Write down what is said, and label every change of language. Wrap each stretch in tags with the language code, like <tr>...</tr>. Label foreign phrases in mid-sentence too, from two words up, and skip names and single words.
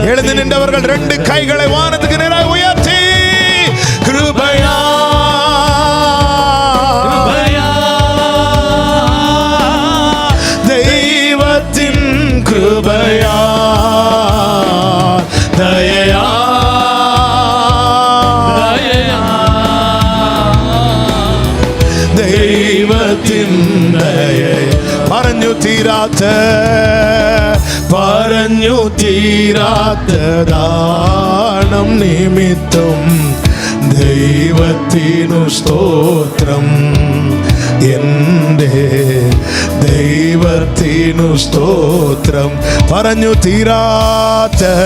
<ta>எழுந்து நின்றவர்கள் ரெண்டு கைகளை வானத்துக்கு நேராக உயர்த்தி கிருபையா தெய்வத்தின் கிருபையா தயையா</ta> <ml>ദൈവത്തിൻ പറഞ്ഞു തീരാത്ത ദാനം നിമിത്തം ദൈവത്തിനു സ്തോത്രം എൻ്റെ ദൈവത്തിനു സ്തോത്രം പറഞ്ഞു തീരാത്ത</ml>